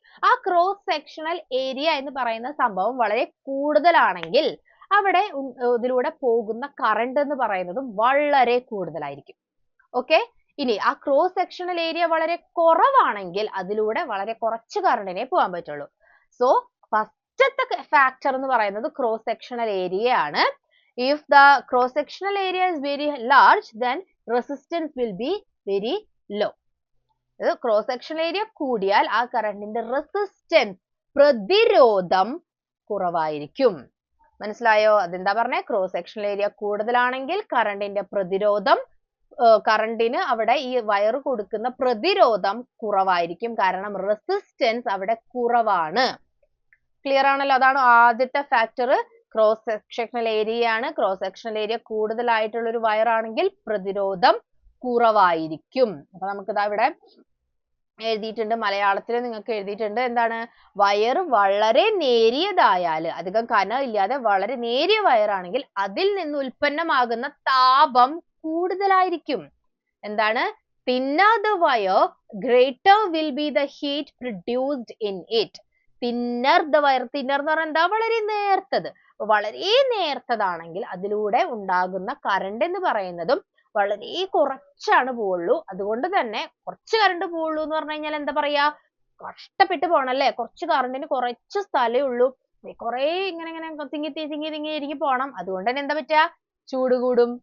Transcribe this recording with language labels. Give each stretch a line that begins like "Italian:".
Malayalam: ആ cross sectional area എന്ന് പറയുന്ന സംഭവം വളരെ കൂടുതലാണെങ്കിൽ അവിടെ ഇതിലൂടെ പോകുന്ന കറണ്ട് എന്ന് പറയുന്നതും വളരെ കൂടുതലായിരിക്കും. ഓക്കെ, ഇനി ആ ക്രോസ് സെക്ഷണൽ ഏരിയ വളരെ കുറവാണെങ്കിൽ അതിലൂടെ വളരെ കുറച്ച് കറണ്ടിനെ പോകാൻ പറ്റുള്ളൂ. സോ ഫസ്റ്റത്തെ ഫാക്ടർ എന്ന് പറയുന്നത് ക്രോസ് സെക്ഷണൽ ഏരിയ ആണ്.
English: If the cross sectional area is very large, then resistance will be very low.
Malayalam: Cross sectional area കൂടിയാൽ ആ കറണ്ടിന്റെ റെസിസ്റ്റൻസ്, പ്രതിരോധം കുറവായിരിക്കും. മനസ്സിലായോ? അതെന്താ പറഞ്ഞേ? ക്രോസ് സെക്ഷണൽ ഏരിയ കൂടുതലാണെങ്കിൽ കറണ്ടിന്റെ പ്രതിരോധം, കറണ്ടിന് അവിടെ ഈ വയർ കൊടുക്കുന്ന പ്രതിരോധം കുറവായിരിക്കും. കാരണം റെസിസ്റ്റൻസ് അവിടെ കുറവാണ്. ക്ലിയർ ആണല്ലോ? അതാണ് ആദ്യത്തെ ഫാക്ടർ. ക്രോസ് സെക്ഷണൽ ഏരിയ ആണ്. ക്രോസ് സെക്ഷണൽ ഏരിയ കൂടുതലായിട്ടുള്ള ഒരു വയർ ആണെങ്കിൽ പ്രതിരോധം കുറവായിരിക്കും. അപ്പൊ നമുക്കിതാ ഇവിടെ എഴുതിയിട്ടുണ്ട്, മലയാളത്തിൽ നിങ്ങൾക്ക് എഴുതിയിട്ടുണ്ട്. എന്താണ്? വയർ വളരെ നേരിയതായാൽ, അധികം കനം ഇല്ലാതെ വളരെ നേരിയ വയറാണെങ്കിൽ അതിൽ നിന്ന് ഉൽപ്പന്നമാകുന്ന താപം കൂടുതലായിരിക്കും. എന്താണ്?
English: thinner the wire, greater will be the heat produced in it. thinner the wire, thinner
Malayalam: എന്ന് പറഞ്ഞാൽ എന്താ? വളരെ നേർത്തത്. വളരെ നേർത്തതാണെങ്കിൽ അതിലൂടെ ഉണ്ടാകുന്ന കറണ്ട് എന്ന് പറയുന്നതും വളരെ കുറച്ചാണ് പോവുള്ളൂ. അതുകൊണ്ട് തന്നെ കുറച്ച് കറണ്ട് പോവുള്ളൂ എന്ന് പറഞ്ഞു കഴിഞ്ഞാൽ എന്താ പറയാ? കഷ്ടപ്പെട്ട് പോണല്ലേ? കുറച്ച് കറണ്ടിന് കുറച്ച് സ്ഥലമേ ഉള്ളൂ. കുറെ ഇങ്ങനെ തിങ്ങി പോണം. അതുകൊണ്ട് തന്നെ എന്താ പറ്റുക? ചൂട് കൂടും.